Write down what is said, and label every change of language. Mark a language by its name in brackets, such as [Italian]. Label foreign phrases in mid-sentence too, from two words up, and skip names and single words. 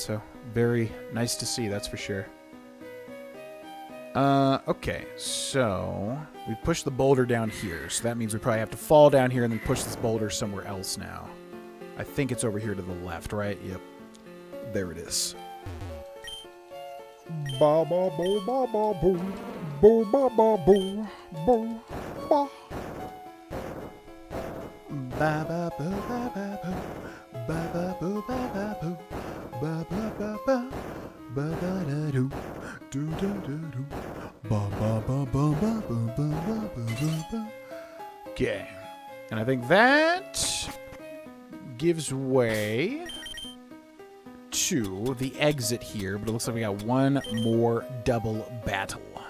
[English] So very nice to see, that's for sure. Okay, so we push the boulder down here. So that means we probably have to fall down here and then push this boulder somewhere else now. I think it's over here to the left, right? Yep. There it is. Ba ba bo ba ba boo. Bo ba ba boo. Bo ba. Ba ba boo ba ba boo. Ba ba boo ba ba boo. Ba ba ba ba. Ba da da do. Do do do do. Ba ba ba ba ba ba ba ba ba ba. Okay. And I think that gives way to the exit here, but it looks like we got one more double battle.